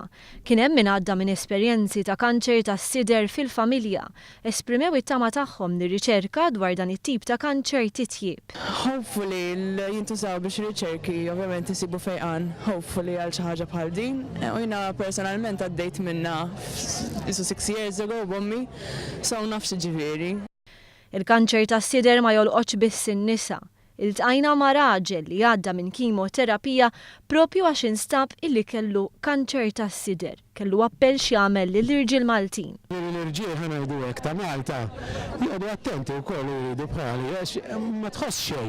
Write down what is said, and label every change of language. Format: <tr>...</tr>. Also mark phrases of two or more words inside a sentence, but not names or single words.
<mt>Kien hemm min għadda minn esperjenzi ta' kanċer tas-sider fil-familja, esprimew it-tama tagħhom li riċerka dwar dan it-tip ta' kanċer titjieb. Hopefully jintużaw biex riċerki ovvjament isibu fejqan, hopefully għal xi ħaġa bħal din. U jiena personalment għaddejt minnha</mt> <en>6 years ago</en> <mt>b'ommi, so nafx ġifieri. Il-kanċer tas-sider ma jolqotx biss in-nisa. Iltqajna ma' raġel li għadda minn kimoterapija propju għax instab illi kellu kanċer tas-sider. Kellu appell x'jagħmel lill-irġiel Maltin. L-irġiel ħanajdu hekk ta' Malta jgħodu attenti wkoll jridu bħali għax ma tħoss xejn.</mt>